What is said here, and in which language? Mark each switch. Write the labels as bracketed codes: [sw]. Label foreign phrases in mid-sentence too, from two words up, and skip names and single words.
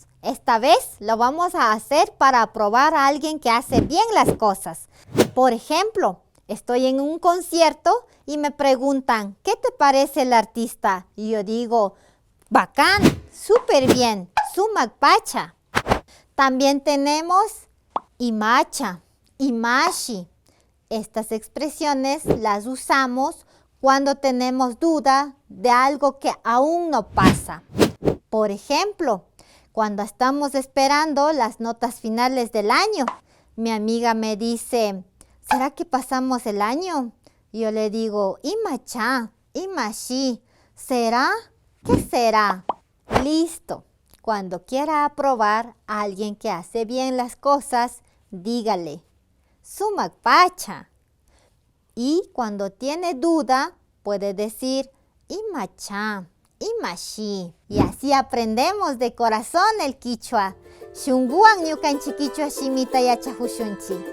[es] Esta vez lo vamos a hacer para aprobar a alguien que hace bien las cosas. Por ejemplo, estoy en un concierto y me preguntan, ¿qué te parece el artista? Y yo digo, bacán, súper bien, [qu] Sumak Pacha. [es] También tenemos [qu] imacha, imashi. [es] Estas expresiones las usamos cuando tenemos duda de algo que aún no pasa. Por ejemplo, cuando estamos esperando las notas finales del año, mi amiga me dice, ¿será que pasamos el año? Yo le digo, [qu] imacha, imashi, [es] ¿será? ¿Qué será? Listo. Cuando quiera aprobar a alguien que hace bien las cosas, dígale, [qu] Sumak Pacha. [es] Y cuando tiene duda, puede decir, [qu] imacha, imashi. [es] Y así aprendemos de corazón el quichua. [qu] Shunguan ñukanchik quichua shimita yachajushunchi.